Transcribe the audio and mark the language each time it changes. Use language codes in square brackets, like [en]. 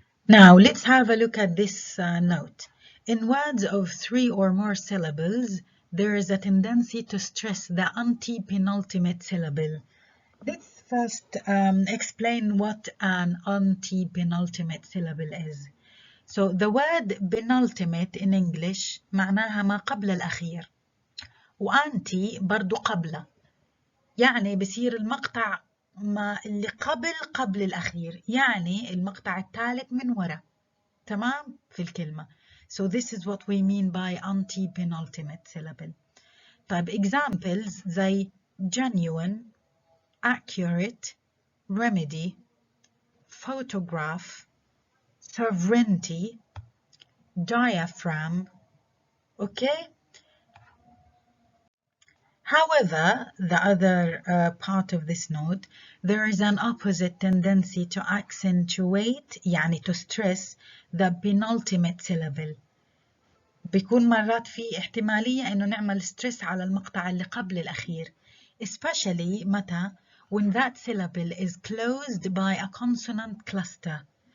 [en] Now let's have a look at this note. In words of 3 or more syllables, there is a tendency to stress the antepenultimate syllable. Let's first explain what an antepenultimate syllable is. So the word penultimate in English [ar] معناها ما قبل الأخير. وأنتي برضو قبله. يعني بصير المقطع ما اللي قبل الأخير. يعني المقطع الثالث من وراء. تمام في الكلمة. [en] So this is what we mean by antepenultimate syllable. [ar] طيب [en] examples [ar] زي [en] genuine, accurate, remedy, photograph, sovereignty, diaphragm. Okay? However, the other part of this note, there is an opposite tendency to accentuate, [ar] يعني [en] to stress, the penultimate syllable. [ar] بيكون مرات في احتمالية إنه نعمل stress على المقطع اللي قبل الأخير. [en] Especially [ar] متى [en] when that syllable is closed by a consonant cluster.